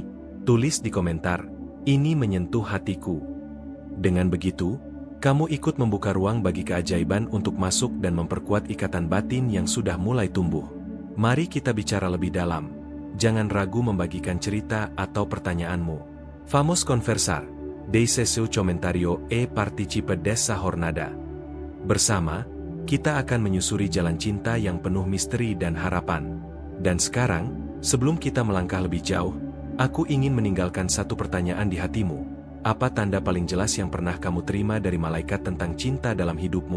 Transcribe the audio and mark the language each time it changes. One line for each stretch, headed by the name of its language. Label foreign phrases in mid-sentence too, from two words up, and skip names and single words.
Indonesian: Tulis di komentar, "Ini menyentuh hatiku". Dengan begitu, kamu ikut membuka ruang bagi keajaiban untuk masuk dan memperkuat ikatan batin yang sudah mulai tumbuh. Mari kita bicara lebih dalam. Jangan ragu membagikan cerita atau pertanyaanmu.
Portuguese: Vamos conversar. Deixe seu comentario e participe dessa jornada.
Indonesian: Bersama, kita akan menyusuri jalan cinta yang penuh misteri dan harapan. Dan sekarang, sebelum kita melangkah lebih jauh, aku ingin meninggalkan satu pertanyaan di hatimu. Apa tanda paling jelas yang pernah kamu terima dari malaikat tentang cinta dalam hidupmu?